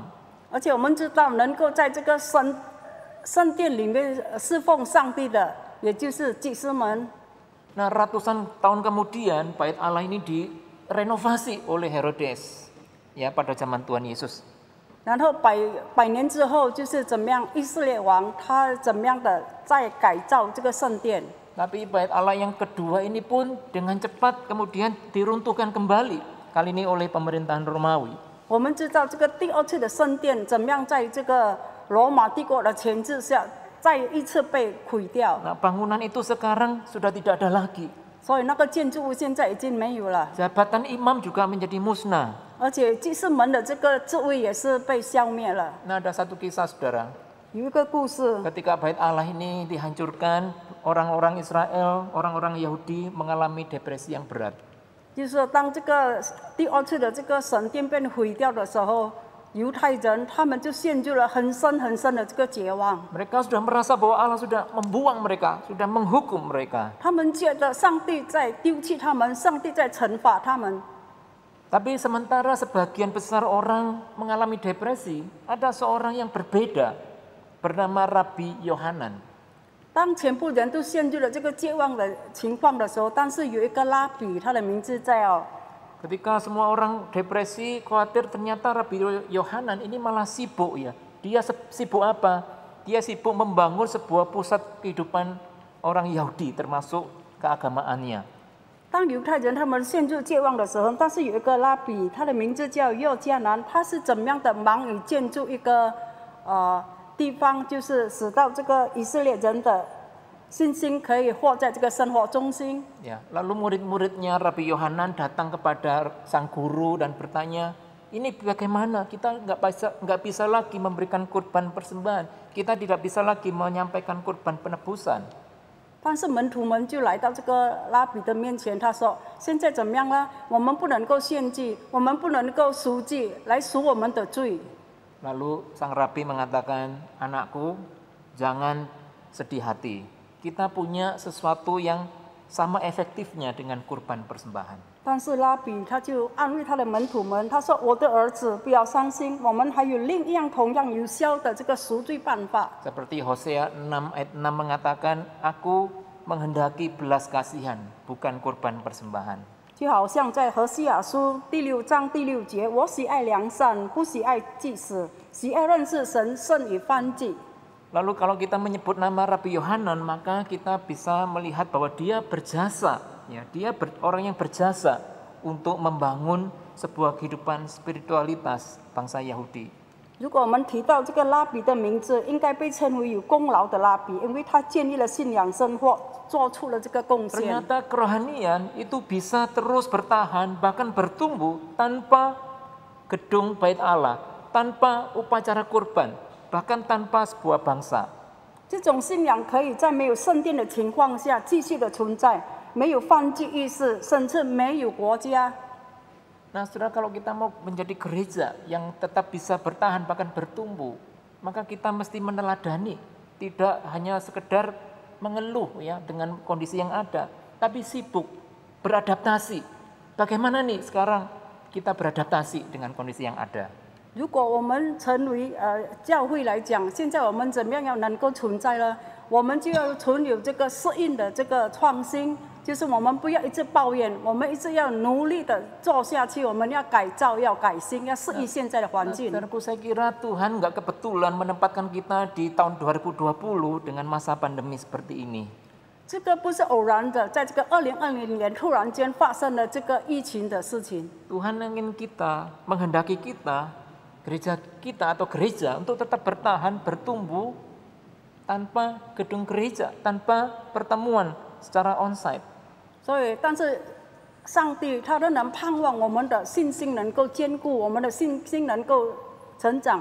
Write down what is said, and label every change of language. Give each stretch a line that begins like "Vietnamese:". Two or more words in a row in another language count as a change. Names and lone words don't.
Chinese: 而且我们知道，能够在这个圣殿里面侍奉上帝的，也就是祭司们。
Indonesian: Nah, ratusan tahun kemudian bait Allah ini direnovasi oleh Herodes, ya, pada zaman Tuhan Yesus.
Chinese: 然后百年之后，就是怎么样，以色列王他怎么样的在改造这个圣殿。
Indonesian: Tapi bait Allah yang kedua ini pun dengan cepat kemudian diruntuhkan kembali, kali ini oleh pemerintahan Romawi.
Chinese: 我们知道这个第二次的圣殿怎么样在这个罗马帝国的钳制下，再一次被毁掉。
Indonesian: Nah, bangunan itu sekarang sudah tidak ada lagi.
Chinese: 所以那个建筑物现在已经没有了，
Indonesian: Jabatan imam juga menjadi musnah.
Chinese: 而且祭司们的这个职位也是被消灭了。
Indonesian: Nah, ada satu kisah, saudara.
Chinese: 有一个故事，
Indonesian: Ketika bait Allah ini dihancurkan, orang-orang Israel, orang-orang Yahudi mengalami depresi yang berat.
Chinese: 就是说当这个第二次的这个神殿被毁掉的时候，犹太人他们就陷入了很深很深的这个绝望。
Indonesian: Mereka sudah merasa bahwa Allah sudah membuang mereka, sudah menghukum mereka.
Chinese: 他们觉得上帝在丢弃他们，上帝在惩罚他们。
Indonesian: Tapi sementara sebagian besar orang mengalami depresi, ada seorang yang berbeda bernama Rabi Yohanan.
Chinese: 当全部人都陷入了这个绝望的情况的时候，但是有一个拉比，他的名字叫
Indonesian: Ketika semua orang depresi, khawatir, ternyata Rabi Yohanan ini malah sibuk, ya. Dia sibuk apa? Dia sibuk membangun sebuah pusat kehidupan orang Yahudi, termasuk keagamaannya.
Chinese: 当犹太人他们陷入绝望的时候，但是有一个拉比，他的名字叫约迦南，他是怎么样的忙于建筑一个地方，就是使到这个以色列人的信心可以活在这个生活中心。
Indonesian: Ya, lalu murid-muridnya Rabi Yohanan datang kepada sang guru dan bertanya, ini bagaimana? Kita nggak bisa lagi memberikan kurban persembahan. Kita tidak bisa lagi menyampaikan kurban penebusan.
Chinese: 但是门徒们就来到这个拉比的面前，他说：“现在怎么样呢？我们不能够献祭，我们不能够赎祭来赎我们的罪。”
Indonesian: Lalu sang rabi mengatakan, anakku, jangan sedih hati. Kita punya sesuatu yang sama efektifnya dengan kurban persembahan.
Chinese: 但是拉比他就安慰他的门徒们，他说：“我的儿子，不要伤心，我们还有另一样同样有效的这个赎罪办法。”
Indonesian: Seperti Hosea 6 ayat 6 mengatakan, aku menghendaki belas kasihan, bukan kurban persembahan.
Chinese: 就好像在何西阿书第6章第6节，我喜爱良善，不喜爱祭司，喜爱认识神胜于燔祭。
Indonesian: Lalu kalau kita menyebut nama Rabi Yohanan, maka kita bisa melihat bahwa dia berjasa, ya, dia orang yang berjasa untuk membangun sebuah kehidupan spiritualitas bangsa Yahudi.
Chinese: 如果我们提到这个拉比的名字，应该被称为有功劳的拉比，因为他建立了信仰生活，做出了这个贡献。
Indonesian: Ternyata kerohanian itu bisa terus bertahan, bahkan bertumbuh tanpa gedung bait Allah, tanpa upacara kurban, bahkan tanpa sebuah bangsa.
Chinese: 这种信仰可以在没有圣殿的情况下继续的存在，没有犯罪意识，甚至没有国家。
Indonesian: Nah, saudara, kalau kita mau menjadi gereja yang tetap bisa bertahan bahkan bertumbuh, maka kita mesti meneladani, tidak hanya sekedar mengeluh ya dengan kondisi yang ada, tapi sibuk beradaptasi. Bagaimana nih sekarang kita beradaptasi dengan kondisi yang ada?
Chinese: 如果我们成为教会来讲，现在我们怎么样要能够存在呢？我们就要存有这个适应的这个创新，就是我们不要一直抱怨，我们一直要努力的做下去，我们要改造，要改新，要适应现在的环境。
Indonesian: Saudaraku, saya kira Tuhan nggak kebetulan menempatkan kita di tahun 2020 dengan masa pandemi seperti ini.
Chinese: 这个不是偶然的，在这个2020年突然间发生了这个疫情的事情。
Indonesian: Tuhan ingin kita, menghendaki kita, gereja kita atau gereja untuk tetap bertahan, bertumbuh tanpa gedung gereja, tanpa pertemuan secara onsite.
Chinese: 所以，但是上帝他仍然盼望我们的信心能够坚固，我们的信心能够成长。